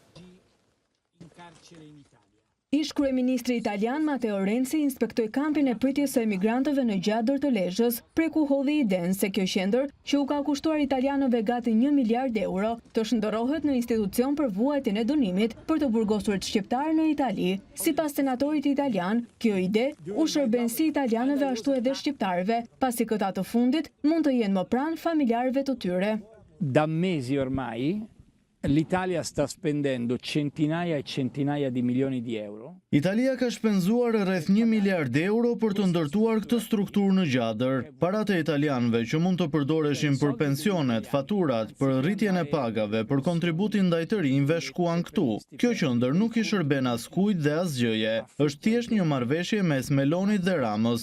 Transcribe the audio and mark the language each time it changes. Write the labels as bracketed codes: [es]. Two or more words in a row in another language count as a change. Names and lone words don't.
[sq] Ish-kryeministri italian Matteo Renzi inspektoi kampin e pritjes së emigrantëve në Gjadër të Lezhës, prej ku hodhi idenë se kjo qendër, që u ka kushtuar italianëve gati 1 miliard euro, të shndërrohet në institucion për vuajtjen e dënimit për të burgosurit shqiptar në Itali. Sipas senatorit italian, kjo ide u shërben si italianëve ashtu edhe shqiptarëve, pasi këta të fundit mund të jenë më pranë familjarëve të tyre. [it] Da mesi ormai l'Italia sta spendendo centinaia e centinaia di milioni di euro. [sq] Italia ka shpenzuar rreth 1 miliard euro për të ndërtuar këtë strukturë në Gjadër. Parat e italianëve që mund të përdoreshin për pensionet, faturat, për rritjen e pagave, për kontributin ndaj të rinjve shkuan këtu. Kjo qendër nuk i shërben askujt dhe asgjëje. Është thjesht një marrëveshje mes Melonit dhe Ramës.